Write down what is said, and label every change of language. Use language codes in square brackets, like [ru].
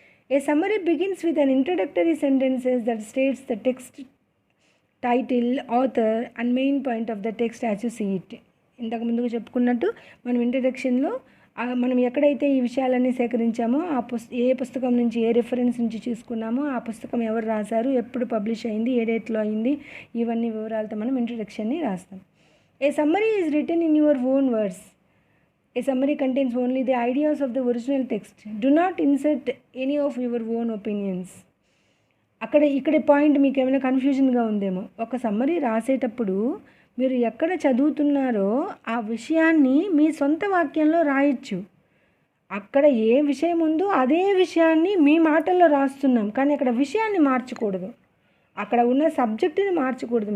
[en] A summary begins with an introductory sentences that states the text title, author and main point of the text as you see it. [te] ఇంతకు ముందుగా చెప్పుకున్నట్టు మనం ఇంట్రడక్షన్లో మనం ఎక్కడైతే ఈ విషయాలన్నీ సేకరించామో ఏ పుస్తకం నుంచి ఏ రిఫరెన్స్ నుంచి చూసుకున్నామో ఆ పుస్తకం ఎవరు రాశారు, ఎప్పుడు పబ్లిష్ అయింది, ఏ డేట్లో అయింది, ఇవన్నీ వివరాలతో మనం ఇంట్రడక్షన్ని రాస్తాం. [en] A summary is written in your own words. A summary contains only the ideas of the original text. Do not insert any of your own opinions. [te] ఇక్కడ పాయింట్ మీకు ఏమైనా కన్ఫ్యూజన్గా ఉందేమో. ఒక సమ్మరీ రాసేటప్పుడు మీరు ఎక్కడ చదువుతున్నారో ఆ విషయాన్ని మీ సొంత వాక్యంలో రాయొచ్చు. అక్కడ ఏ విషయం ఉందో అదే విషయాన్ని మీ మాటల్లో రాస్తున్నాం, కానీ అక్కడ విషయాన్ని మార్చకూడదు, అక్కడ ఉన్న సబ్జెక్టుని మార్చకూడదు.